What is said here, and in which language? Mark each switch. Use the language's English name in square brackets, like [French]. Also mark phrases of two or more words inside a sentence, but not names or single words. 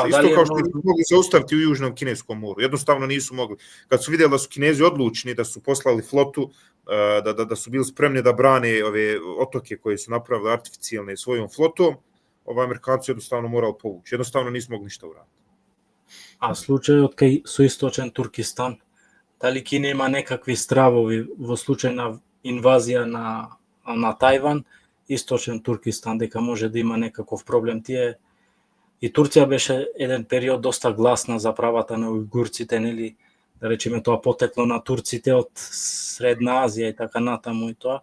[Bosnian] Isto kao što nisu mogli zaustaviti u Južnom Kineskom moru. Jednostavno nisu mogli. Kad su vidjeli da su Kinezi odlučni, da su poslali flotu, da su bili spremni da brane ove otoke koje su napravili artificijalne svojom flotom, Amerikanci jednostavno morali povući. Jednostavno nisu mogli ništa uraditi. [Macedonian] A slučajот кај со источен Туркистан, дали Кина има некакви стравови во случај на инвазија на Тајван, источен Туркистан, дека може да има некаков проблем? И Турција беше еден период доста гласна за правата на ујгурците, нели, да речеме тоа потекло на турците од Средна Азија и така натаму и тоа.